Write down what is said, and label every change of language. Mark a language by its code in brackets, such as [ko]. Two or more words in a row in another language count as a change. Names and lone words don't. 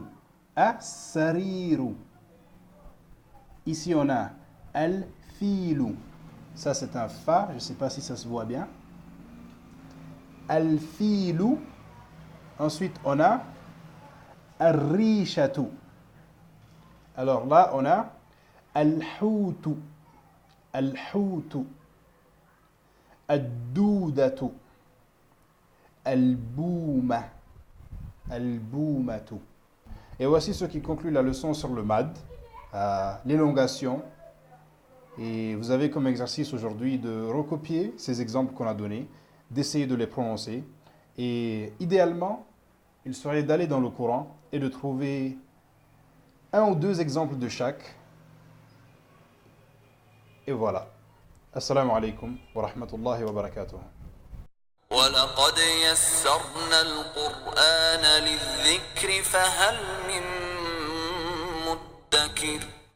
[fr] As-sariru. Ici, on a al-filu. Ça, c'est un fa, je ne sais pas si ça se voit bien. Al-filu. Ensuite, on a al-rishatu. Alors là, on a al-houtu. [ar] الحوتُ الدودةُ. البومة البومةُ. [fr] Et voici ce qui conclut la leçon sur le mad, l'élongation. Et vous avez comme exercice aujourd'hui de recopier ces exemples qu'on a donnés, d'essayer de les prononcer. Et idéalement, il serait d'aller dans le Coran et de trouver un ou deux exemples de chaque. Et voilà. [ar] السلام عليكم ورحمة الله وبركاته. ولقد يسرنا القرآن للذكر فهل من فذكر